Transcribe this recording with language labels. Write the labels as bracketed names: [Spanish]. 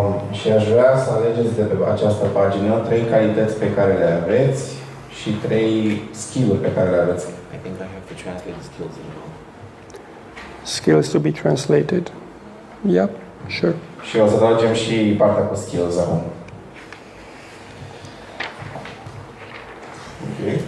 [Romanian] Și aș vrea să alegeți de pe această pagină 3 calități pe care le aveți și 3 skill-uri pe care le aveți. [English] I think I have to translate the skills as well. Skills to be translated. Yep, sure. [Romanian] Și o să tragem și partea cu skills acum. [English] Ok.